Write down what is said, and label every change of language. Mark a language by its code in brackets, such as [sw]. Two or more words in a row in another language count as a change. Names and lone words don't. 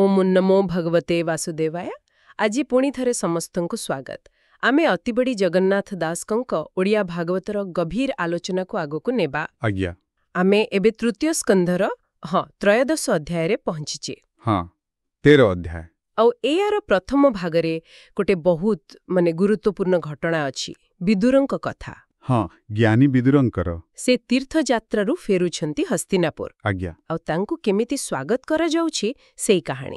[sa] ओम नमो भगवते वासुदेवाय। [or] ଆଜି ପୁଣି ଥରେ ସମସ୍ତଙ୍କୁ ସ୍ୱାଗତ। ଆମେ ଅତିବଡ଼ି ଜଗନ୍ନାଥ ଦାସଙ୍କ ଓଡ଼ିଆ ଭାଗବତର ଗଭୀର ଆଲୋଚନା କୁ ଆଗ ନେବା। आज्ञा ଆମେ ଏବେ ତୃତୀୟ ସ୍କନ୍ଧର ତ୍ରୟୋଦଶ ଅଧ୍ୟାୟ ରେ ପହଞ୍ଚିଛେ। ହଁ 13 ଅଧ୍ୟାୟ ଆଉ ଏହାର ପ୍ରଥମ ଭାଗରେ ଗୋଟେ ବହୁତ ମାନେ ଗୁରୁତ୍ୱପୂର୍ଣ୍ଣ ଘଟଣା ଅଛି, ବିଦୁରଙ୍କ କଥା। ହଁ ଜ୍ଞାନୀ ବିଦୁରଙ୍କର ସେ ତୀର୍ଥ ଯାତ୍ରାରୁ ଫେରୁଛନ୍ତି ହସ୍ତିନାପୁର। आज्ञा ଆଉ ତାଙ୍କୁ କେମିତି ସ୍ୱାଗତ କରା ଯାଉଛି ସେଇ କାହାଣୀ।